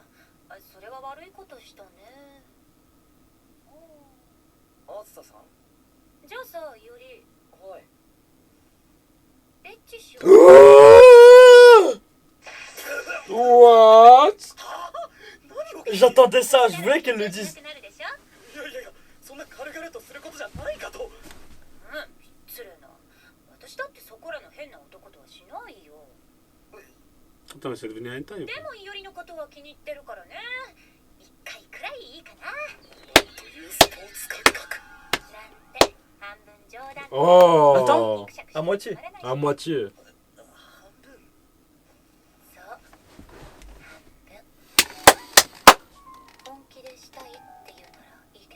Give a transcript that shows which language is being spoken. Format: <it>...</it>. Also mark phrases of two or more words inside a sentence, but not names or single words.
<ja>あ、それは悪いことしたね。あずささん。じゃあさ、ユリ、はい。エッチしよう。 What? 何を。い</ja> <fr>J'attendais ça, je voulais qu'elle le dise.</fr> <ja>なるでしょ？やいやいや、そんな軽々とすることじゃないかと。うん、失礼な。私だってそこらの変な男とはしないよ。</ja> <fr>Attends, mais c'est devenu un taille ou</fr> <ja>で</ja> <fr>pas?</fr> <ja>もユリのことは気に入ってるからね。一回くらいいいかな。というスポーツ感覚。なんて半分冗談。 Oh</ja> <fr>Attends, à moitié. À moitié.</fr> <ja>半分。そう。半分。本気でしたいって言うなら</ja>